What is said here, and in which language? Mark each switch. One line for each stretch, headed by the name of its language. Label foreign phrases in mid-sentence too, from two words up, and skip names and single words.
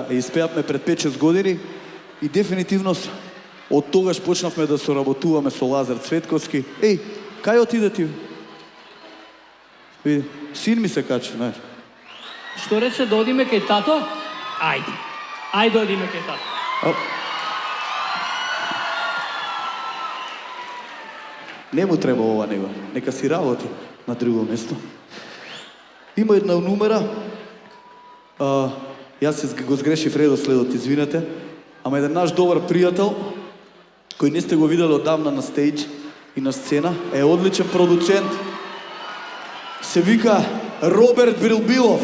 Macedonian: ја испеавме пред 5-6 години и дефинитивно од тогаш почнавме да соработуваме со Лазар Цветковски. Еј, кај отиде ти? Види, син ми се качи, знаеш. што рече да одиме кај тато? Ајде, ајде одиме кај тато. Оп. Не му треба ова него, нека си работи на друго место. Има една numera, јас се го сгрешив редоследот, извинете, ама еден наш добар пријател, кој не сте го видели одамна на стејдж и на сцена, е одличен продуцент, се вика Роберт Брилбилов.